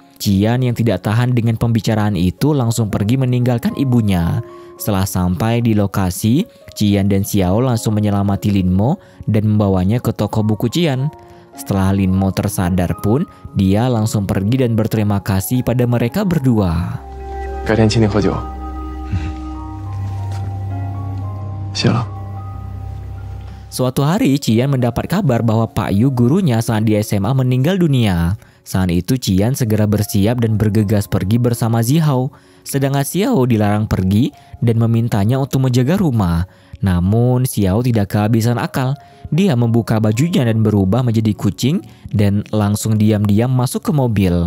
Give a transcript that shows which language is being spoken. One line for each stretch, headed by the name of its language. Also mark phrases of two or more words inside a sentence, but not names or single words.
Indonesian: Qian yang tidak tahan dengan pembicaraan itu langsung pergi meninggalkan ibunya. Setelah sampai di lokasi, Qian dan Xiao langsung menyelamati Lin Mo dan membawanya ke toko buku Qian. Setelah Lin Mo tersadar pun, dia langsung pergi dan berterima kasih pada mereka berdua.
Chinese: 改天请你喝酒。谢了。
Indonesian: Suatu hari, Qian mendapat kabar bahwa Pak Yu gurunya saat di SMA meninggal dunia. Saat itu Qian segera bersiap dan bergegas pergi bersama Zihao. Sedangkan Xiao dilarang pergi dan memintanya untuk menjaga rumah. Namun Xiao tidak kehabisan akal. Dia membuka bajunya dan berubah menjadi kucing dan langsung diam-diam masuk ke mobil.